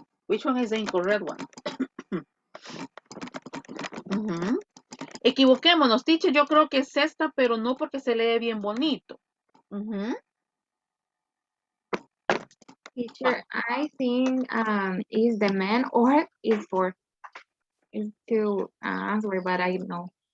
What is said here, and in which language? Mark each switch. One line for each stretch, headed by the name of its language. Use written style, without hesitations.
English: Which one is the incorrect one?
Spanish: Equivoquémonos, teacher. Yo creo que es esta, pero no porque se lee bien bonito.
English: Teacher, I think is the man or is for is to answer, but I don't know.